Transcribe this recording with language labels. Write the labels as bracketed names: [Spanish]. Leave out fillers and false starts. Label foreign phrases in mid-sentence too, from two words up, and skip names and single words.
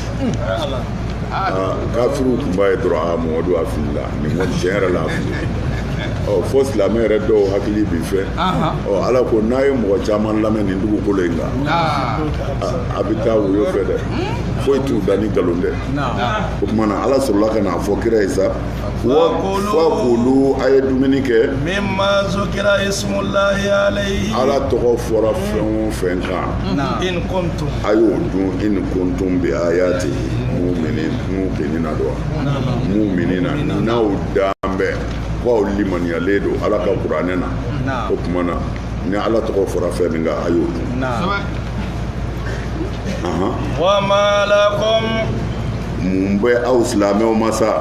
[Bambara] kafiriw tun b'a ye dɔrɔn Muhamadu a filila nin kɔni tiɲɛ yɛrɛ la a fili fo silamɛ yɛrɛ dɔw hakili bi fɛ ala ko n'a ye mɔgɔ caman lamɛn nin dugukolo in kan a bɛ taa woyo fɛ dɛ foyi t'u da ni nkalon tɛ o tuma na ala sɔrɔla ka n'a fɔ kira ye sa fakulu a ye dumuni kɛ [Arabic] مما ذكر اسم الله عليه [Bambara] ala tɔgɔ fɔra fɛn o fɛn kan [Arabic] إن كنتم [Bambara] a y'o dun [Arabic] إن كنتم بآياته مؤمنين [Bambara] dɔn mu'minina n'aw dan bɛ k'aw limaniyalen don ala ka kuranɛ na o tuma na ni ala tɔgɔ fɔra fɛn min kan a y'o dun [Arabic] وما لكم [Bambara] mun bɛ aw silamɛw ma sa